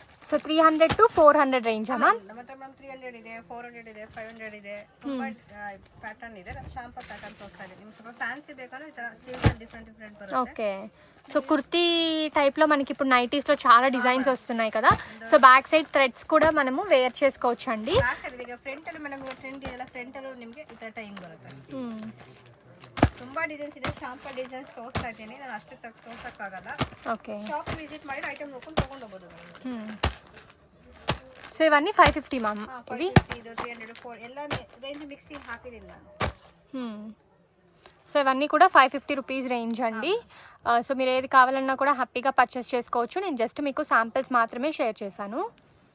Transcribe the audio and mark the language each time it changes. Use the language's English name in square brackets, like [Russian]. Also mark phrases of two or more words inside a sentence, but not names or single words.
[Kannada] ಸೊ 300 to 400 ರೇಂಜಾ ಮ್ಯಾಮ್? ಮತ್ತೆ ಮ್ಯಾಮ್ 300 ಇದೆ, 400 ಇದೆ, 500 ಇದೆ, ತುಂಬಾ ಪ್ಯಾಟರ್ನ್ ಇದೆ. [English] sample pattern [Kannada] ತೋರಿಸ್ತಾ ಇದೆ. ನಿಮ್ಗೆ ಸ್ವಲ್ಪ ಫ್ಯಾನ್ಸಿ ಬೇಕಂದ್ರೆ ಈ ತರ [English] sleeves different [Kannada] ಬರುತ್ತೆ. [Telugu] ఓకే. సో కుర్తీ టైప్లో మనకి ఇప్పుడు నైటీస్లో చాలా డిజైన్స్ వస్తున్నాయి కదా, సో [English] back side threads [Telugu] కూడా మనము వేర్ చేసుకోవచ్చు అండి. [Kannada] ಈಗ ಫ್ರಂಟ್ ಅಲ್ಲಿ [English] madam trend [Kannada] ಇದೆಲ್ಲ, ಫ್ರಂಟ್ ಅಲ್ಲಿ ನಿಮಗೆ ಈ ತರ ಟೈಮ್ ಬರುತ್ತೆ. ತುಂಬಾ ಡಿಸೈನ್ಸ್ ಇದೆ. [English] sample designs [Kannada] ತೋರಿಸ್ತಾ ಇದ್ದೀನಿ, ನಾನು ಅಷ್ಟು ತೋರ್ಸಕ್ಕಾಗಲ್ಲ. [Telugu] ఓకే. [English] shop visit [Kannada] ಮಾಡಿ ಐಟಮ್ ನೋಡ್ಕೊಂಡು ತಗೊಂಡು ಹೋಗ್ಬೋದು. [Telugu] సో ఇవన్నీ 550 మ్యామ్. ఇవి [Kannada] 300 4 ಎಲ್ಲ [English] range mixing [Kannada] ಹಾಕಿದ್ದೀನಿ ನಾನು. [Telugu] సో ఇవన్నీ కూడా 550 [English] rupees range [Telugu] అండి. సో మీరు ఏది కావాలన్నా కూడా హ్యాపీగా పర్చేస్ చేసుకోవచ్చు. నేను జస్ట్ మీకు శాంపిల్స్ మాత్రమే షేర్ చేశాను.